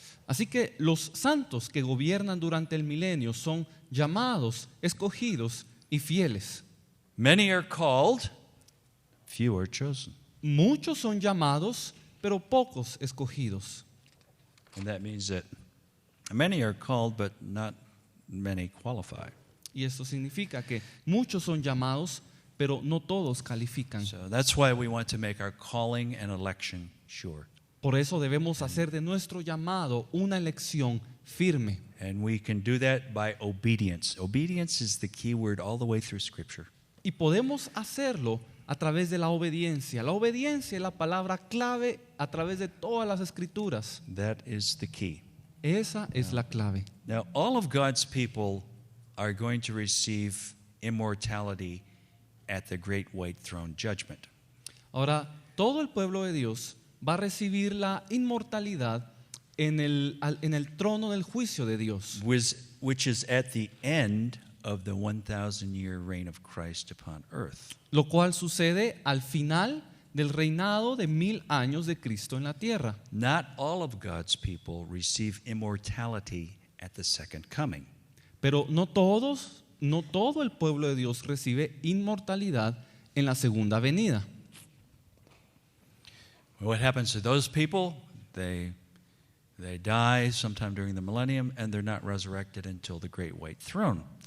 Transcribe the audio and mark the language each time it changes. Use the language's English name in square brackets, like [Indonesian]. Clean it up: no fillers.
[Spanish] Así que los santos que gobiernan durante el milenio son llamados, escogidos y fieles. [English] Many are called, few are chosen. [Spanish] Muchos son llamados, pero pocos escogidos. [English] And that means that many are called, but not many qualify. [Spanish] Y esto significa que muchos son llamados, pero no todos califican. [English] So that's why we want to make our calling and election sure. [Spanish] Por eso debemos hacer de nuestro llamado una elección firme. [English] And we can do that by obedience. Obedience is the key word all the way through Scripture. [Spanish] Y podemos hacerlo a través de la obediencia. La obediencia es la palabra clave a través de todas las escrituras. [English] That is the key. [Spanish] Esa es la clave. [English] Now, all of God's people are going to receive immortality at the great white throne judgment. [Spanish] Ahora, todo el pueblo de Dios va a recibir la inmortalidad en el trono del juicio de Dios, [English] Which is at the end of the 1,000-year reign of Christ upon earth. [Spanish] lo cual sucede al final del reinado de 1000 años de Cristo en la tierra. [English] Not all of God's people receive immortality at the second coming. [Spanish] Pero no todo el pueblo de Dios recibe inmortalidad en la segunda venida. [English] What happens to those people? They die sometime during the millennium and they're not resurrected until the great white throne.